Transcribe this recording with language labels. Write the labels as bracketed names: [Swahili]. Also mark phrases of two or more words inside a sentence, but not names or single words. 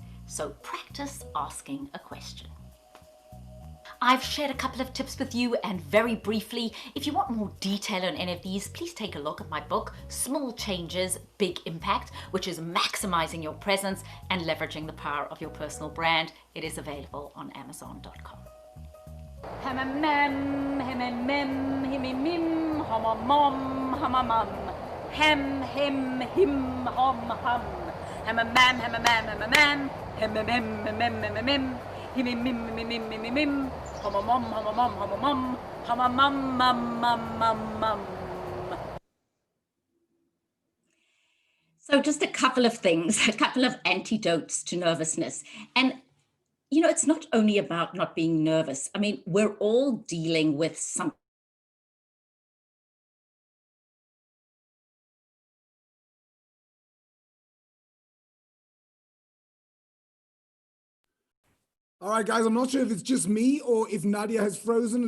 [English] So practice asking a question. I've shared a couple of tips with you, and very briefly, if you want more detail on any of these, please take a look at my book, Small Changes, Big Impact, which is maximizing your presence and leveraging the power of your personal brand. It is available on Amazon.com. Hem-mem, hem-mem, him-mim, hum-mum, hum-mum, hem, him, him, hum, hum, hem-mem, hem-mem, hem-mem, hem-mem, hem-mem, hem-mem, him-mim, mim, mim, mim, hum-mum, hum-mum, hum-mum, hum-mum, mum, mum, mum, mum. So just a couple of things, a couple of antidotes to nervousness. And you know, it's not only about not being nervous. I mean, we're all dealing with some. All right, guys, I'm not sure if it's just me or if Nadia has frozen.